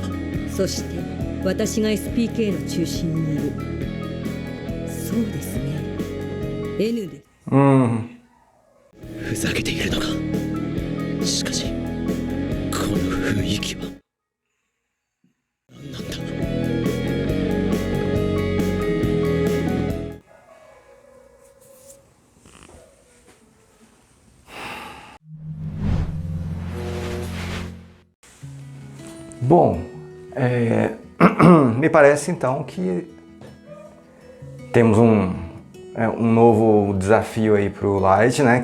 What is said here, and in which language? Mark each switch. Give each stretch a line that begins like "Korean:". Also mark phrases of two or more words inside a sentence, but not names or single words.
Japanese: そして私が SPK の中心にいる。そうですね、N です。ふざけているのか。しかしこの雰囲気は何なんだ。
Portuguese: Bom, me parece então que temos um novo desafio aí pro Light, né?